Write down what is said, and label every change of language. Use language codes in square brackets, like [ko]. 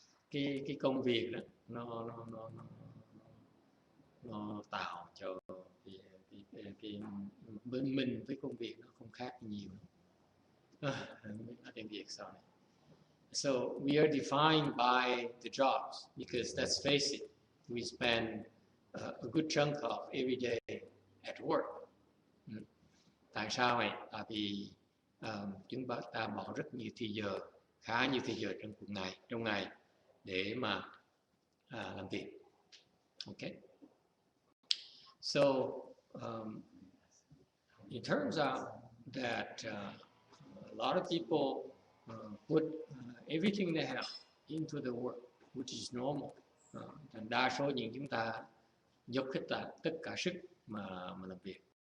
[vi] Cái công việc đó nó tạo cho cái bên mình với công việc nó không khác nhiều. Nói tiếng Việt sau này. [en] So we are defined by the jobs, because let's face it, we spend a good chunk of every day at work. [vi] Tại sao vậy? Tại vì chúng ta bỏ rất nhiều thời giờ, khá nhiều thời giờ trong ngày để mà làm việc. [en] Okay. So it turns out that a lot of people put everything they have into the work, which is normal. [vi] Đa số những chúng ta dốc hết tất cả sức mà làm việc.